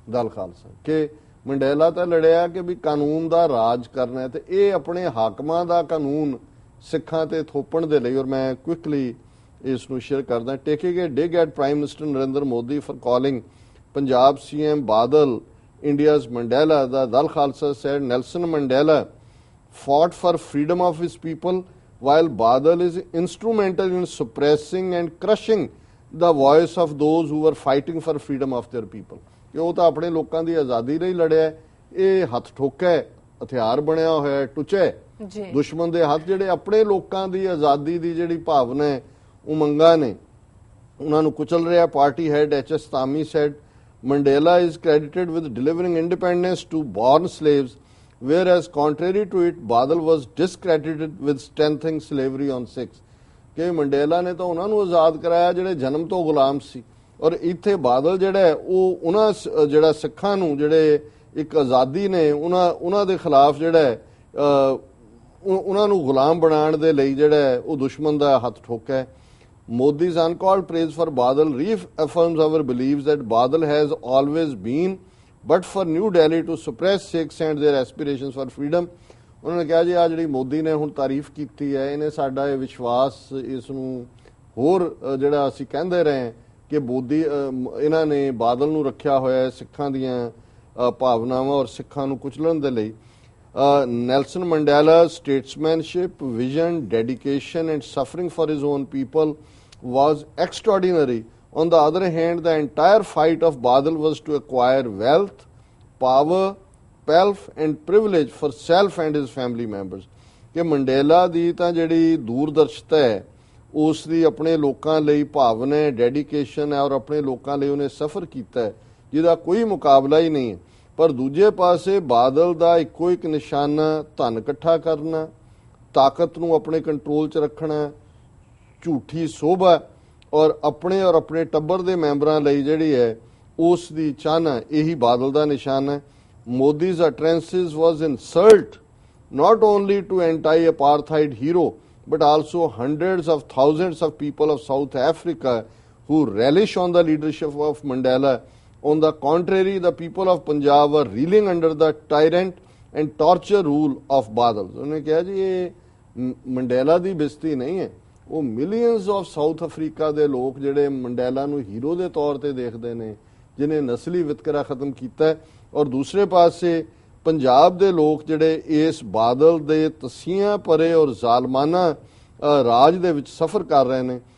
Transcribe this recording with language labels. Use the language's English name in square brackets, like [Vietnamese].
[Punjabi] ਦਲ ਖਾਲਸਾ ਕਿ ਮੰਡੇਲਾ ਤਾਂ ਲੜਿਆ ਕਿ ਵੀ ਕਾਨੂੰਨ ਦਾ ਰਾਜ ਕਰਨਾ ਤੇ ਇਹ ਆਪਣੇ ਹਾਕਮਾਂ ਦਾ ਕਾਨੂੰਨ ਸਿੱਖਾਂ ਤੇ ਥੋਪਣ ਦੇ ਲਈ। ਔਰ ਮੈਂ ਕੁਇਕਲੀ ਇਸ ਨੂੰ ਸ਼ੇਅਰ ਕਰਦਾ, [English] Taking a dig at prime minister Narendra Modi for calling Punjab CM Badal India's Mandela, the Dal Khalsa said Nelson Mandela fought for freedom of his people while Badal is instrumental in suppressing and crushing the voice of those who were fighting for freedom of their people। [Punjabi] ਕਿ ਉਹ ਤਾਂ ਆਪਣੇ ਲੋਕਾਂ ਦੀ ਆਜ਼ਾਦੀ ਲਈ ਲੜਿਆ, ਇਹ ਹੱਥ ਠੋਕਾ ਹਥਿਆਰ ਬਣਿਆ ਹੋਇਆ ਟੁੱਚੇ ਦੁਸ਼ਮਣ ਦੇ ਹੱਥ ਜਿਹੜੇ ਆਪਣੇ ਲੋਕਾਂ ਦੀ ਆਜ਼ਾਦੀ ਦੀ ਜਿਹੜੀ ਭਾਵਨਾ ਹੈ ਉਮੰਗਾਂ ਨੇ ਉਹਨਾਂ ਨੂੰ ਕੁਚਲ ਰਿਹਾ। [English] Party head HS ਤਾਮੀ said Mandela is credited with delivering independence to born slaves, whereas contrary to it, Badal was discredited with strengthening slavery on Sikhs। [Punjabi] ਕਿ ਮੰਡੇਲਾ ਨੇ ਤਾਂ ਉਹਨਾਂ ਨੂੰ ਆਜ਼ਾਦ ਕਰਾਇਆ ਜਿਹੜੇ ਜਨਮ ਤੋਂ ਗੁਲਾਮ ਸੀ ਔਰ ਇੱਥੇ ਬਾਦਲ ਜਿਹੜਾ ਉਹ ਉਹਨਾਂ ਜਿਹੜਾ ਸਿੱਖਾਂ ਨੂੰ ਜਿਹੜੇ ਇੱਕ ਆਜ਼ਾਦੀ ਨੇ ਉਹਨਾਂ ਦੇ ਖਿਲਾਫ ਜਿਹੜਾ ਉਹਨਾਂ ਨੂੰ ਗੁਲਾਮ ਬਣਾਉਣ ਦੇ ਲਈ ਜਿਹੜਾ ਉਹ ਦੁਸ਼ਮਣ ਦਾ ਹੱਥ ਠੋਕਾ ਹੈ। [English] Modi's uncalled praise for Badal reaffirms our beliefs that Badal has always been but for New Delhi to suppress Sikhs and their aspirations for freedom। [Punjabi] ਉਹਨਾਂ ਨੇ ਕਿਹਾ ਜੀ ਆ ਜਿਹੜੀ ਮੋਦੀ ਨੇ ਹੁਣ ਤਾਰੀਫ ਕੀਤੀ ਹੈ ਇਹਨੇ ਸਾਡਾ ਇਹ ਵਿਸ਼ਵਾਸ ਇਸ ਨੂੰ ਹੋਰ ਜਿਹੜਾ ਅਸੀਂ ਕਹਿੰਦੇ ਰਹੇ ਕਿ ਮੋਦੀ ਇਹਨਾਂ ਨੇ ਬਾਦਲ ਨੂੰ ਰੱਖਿਆ ਹੋਇਆ ਸਿੱਖਾਂ ਦੀਆਂ ਭਾਵਨਾਵਾਂ ਔਰ ਸਿੱਖਾਂ ਨੂੰ ਕੁਚਲਣ ਦੇ ਲਈ। [English] Nelson Mandela's statesmanship, vision, dedication and suffering for his own people was extraordinary. On the other hand, the entire fight of Badal was to acquire wealth, power, pelf and privilege for self and his family members। [Punjabi] ਕਿ Mandela ਦੀ ਤਾਂ ਜਿਹੜੀ ਦੂਰਦਰਸ਼ਤਾ ਹੈ ਉਸ ਦੀ ਆਪਣੇ ਲੋਕਾਂ ਲਈ ਭਾਵਨਾ ਹੈ, ਡੈਡੀਕੇਸ਼ਨ ਹੈ ਔਰ ਆਪਣੇ ਲੋਕਾਂ ਲਈ ਉਹਨੇ ਸਫ਼ਰ ਕੀਤਾ ਹੈ ਜਿਹਦਾ ਕੋਈ ਮੁਕਾਬਲਾ ਹੀ ਨਹੀਂ ਹੈ। ਪਰ ਦੂਜੇ ਪਾਸੇ ਬਾਦਲ ਦਾ ਇੱਕੋ ਇੱਕ ਨਿਸ਼ਾਨਾ ਧਨ ਇਕੱਠਾ ਕਰਨਾ, ਤਾਕਤ ਨੂੰ ਆਪਣੇ ਕੰਟਰੋਲ 'ਚ ਰੱਖਣਾ, ਝੂਠੀ ਸੋਭਾ ਔਰ ਆਪਣੇ ਟੱਬਰ ਦੇ ਮੈਂਬਰਾਂ ਲਈ ਜਿਹੜੀ ਹੈ ਉਸ ਦੀ ਚਾਹਨਾ, ਇਹੀ ਬਾਦਲ ਦਾ ਨਿਸ਼ਾਨ ਹੈ। [English] Modi's utterances was insult not only to anti-apartheid hero but also hundreds of thousands of people of South Africa who relish on the leadership of Mandela. On the contrary, the people of Punjab were reeling under the tyrant and torture rule of Badal. [Hindi] उन्होंने कहा जी ये Mandela [Punjabi] ਦੀ ਬਿਸਤੀ ਨਹੀਂ ਹੈ, ਉਹ millions of south Africa ਦੇ ਲੋਕ ਜਿਹੜੇ Mandela ਨੂੰ ਹੀਰੋ ਦੇ ਤੌਰ ਤੇ ਦੇਖਦੇ ਨੇ, ਜਿਨੇ ਨਸਲੀ ਵਿਤਕਰਾ ਖਤਮ ਕੀਤਾ ਹੈ, ਔਰ ਦੂਸਰੇ ਪਾਸੇ ਪੰਜਾਬ ਦੇ ਲੋਕ ਜਿਹੜੇ ਇਸ ਬਾਦਲ ਦੇ ਤਸੀਹਾਂ ਭਰੇ ਔਰ ਜ਼ਾਲਮਾਨਾ ਰਾਜ ਦੇ ਵਿੱਚ ਸਫ਼ਰ ਕਰ ਰਹੇ ਨੇ।